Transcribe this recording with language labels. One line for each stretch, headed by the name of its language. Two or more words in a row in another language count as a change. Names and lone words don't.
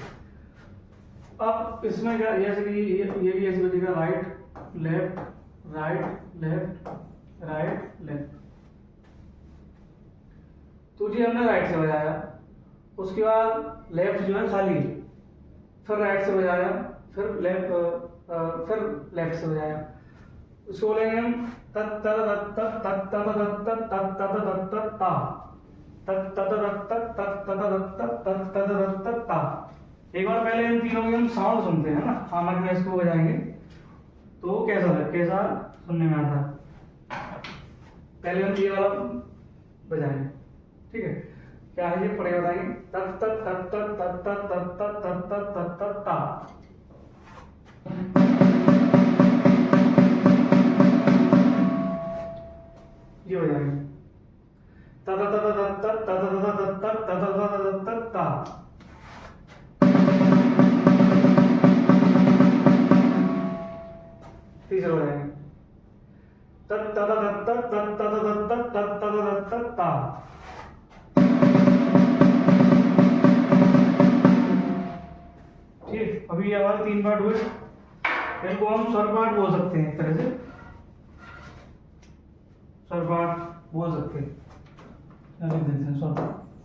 Hindi: अब इसमें क्या, जैसे कि ये भी ऐसे बजेगा
English: right left right left right left.
Hindi: तो जी हमने राइट से बजाया, उसके बाद लेफ्ट जो है खाली, फिर राइट से बजाया, फिर लेफ्ट से बजाया। उसको बोलेंगे हम तत तत तत तत तत तत तत तत तत ता, तत तत तत तत तत तत तत तत ता। एक बार पहले इन तीनों के हम साउंड सुनते हैं ना, हार्मोनिक में इसको बजाएंगे तो कैसा सुनने में आता है। पहले हम ये वाला बजाएंगे, ठीक है। क्या है ये, पढ़े बताएंगे तत तत तत तत तत तत तत तत तत तत तत ता। ये हो जाएगा तत तत तत तत तत तत तत तत ता। तीसरा हो जाएगा तत तत तत तत तत तत तत तत तत ता। ठीक, अभी ये हमारे 3 पार्ट हुए, इनको हम स्वर पार्ट बोल सकते हैं, एक तरह से स्वर पार्ट बोल सकते हैं। लिख देते हैं स्वर पार्ट।